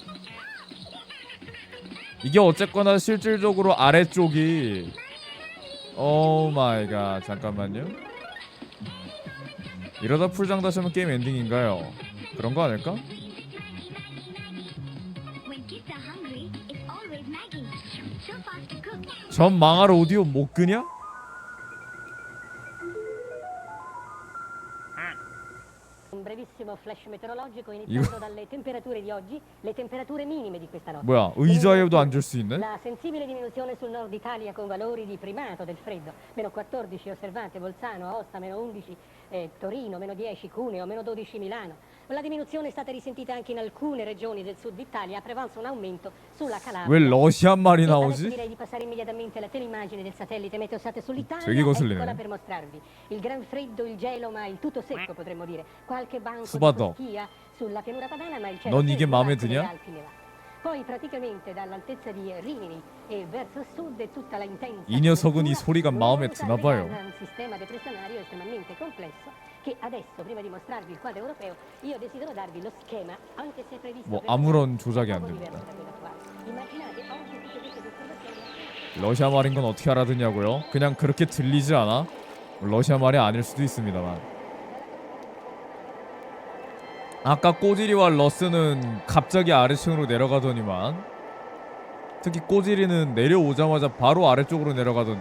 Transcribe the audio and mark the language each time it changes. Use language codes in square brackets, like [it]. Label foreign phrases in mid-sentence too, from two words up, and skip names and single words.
[ko] 이게 어쨌거나 실질적으로 아래쪽이, [en] oh my god, [ko] 잠깐만요. 이러다 풀장 다시 하면 게임 엔딩인가요? 그런 거 아닐까? 전 망할 오디오 못 끄냐? [it] Un brevissimo flash meteorologico iniziando dalle temperature di oggi, le temperature minime di questa notte. [ko] 뭐야, 의자에도 앉을 수 있네? [it] La sensibile diminuzione sul nord Italia con valori di primato del freddo, meno 14 osservate Bolzano, Aosta, meno 11 Torino, meno 10 Cuneo, meno 12 Milano. La diminuzione è stata risentita anche in alcune regioni del sud Italia, a prevalso un aumento sulla Calabria. [ko] 왜 러시안 말이 [it] Adesso [ko] 나오지? [it] direi di passare immediatamente alla teleimmagine del satellite Meteosat sull'Italia. [ko] 되게 거슬리네. [it] Eccola per mostrarvi. Il gran freddo, il gelo, ma il tutto secco potremmo dire. Qualche banco [ko] 푸바덕. [it] di scia sulla pianura padana, ma il cielo [ko] 넌 이게 [it] stesso [ko] 마음에 [it] alto delle [ko] 드냐? [it] Alpi Nevate. Poi praticamente dall'altezza di Rimini e verso sud è tutta la intensa [ko] 이 녀석은 이 [it] copertura, [ko] 소리가 마음에 드나 봐요. [it] un sistema depressionario estremamente complesso che adesso, prima di mostrarvi il quadro europeo, io desidero darvi lo schema, anche se è previsto [ko] 뭐 [it] per [ko] 아무런 조작이 안 [it] poco [ko] 됩니다. [it] diverso da quello attuale. Immaginate oggi tutte queste osservazioni. [ko] 러시아 말인 건 어떻게 알아듣냐고요? 그냥 그렇게 들리지 않아? 러시아 말이 아닐 수도 있습니다만. 아까 꼬지리와 러스는 갑자기 아래층으로 내려가더니만, 특히 꼬지리는 내려오자마자 바로 아래쪽으로 내려가던데.